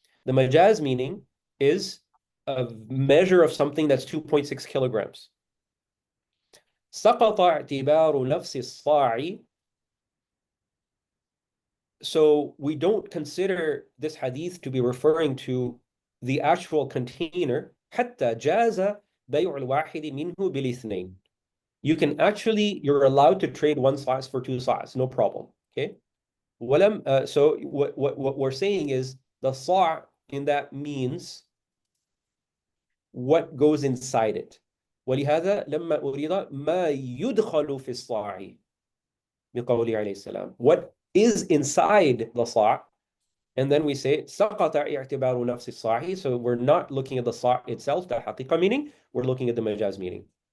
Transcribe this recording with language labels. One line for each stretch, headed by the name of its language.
English: The majaz meaning is a measure of something that's 2.6 kilograms.
Arabic: سقط اعتبار نفس الصاع.
English: So we don't consider this hadith to be referring to the actual container.
Arabic: حتى جاز بيع الواحد منه بالاثنين.
English: You can actually, you're allowed to trade one size for two size, no problem. Okay. So what we're saying is the sa' in that means what goes inside it.
Arabic: ولهذا لما أريد ما يدخل في الصاع بقوله عليه السلام.
English: What is inside the sa', and then we say
Arabic: سقط اعتبار نفس الصاع.
English: So we're not looking at the sa' itself, the haqiqa meaning, we're looking at the majaz meaning.